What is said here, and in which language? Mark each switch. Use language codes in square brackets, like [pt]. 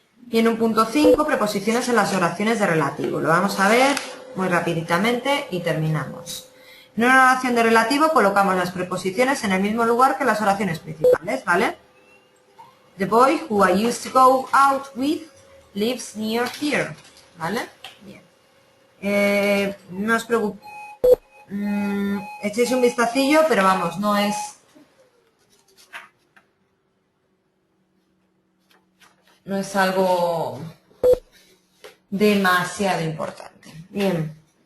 [es] Y en un punto 5, preposiciones en las oraciones de relativo. Lo vamos a ver muy rapiditamente y terminamos. En una oración de relativo colocamos las preposiciones en el mismo lugar que las oraciones principales, ¿vale? [en] The boy who I used to go out with lives near here, [es] ¿vale? Bien. No os preocupéis. Echéis un vistacillo, pero vamos, no es algo demasiado importante. Bien.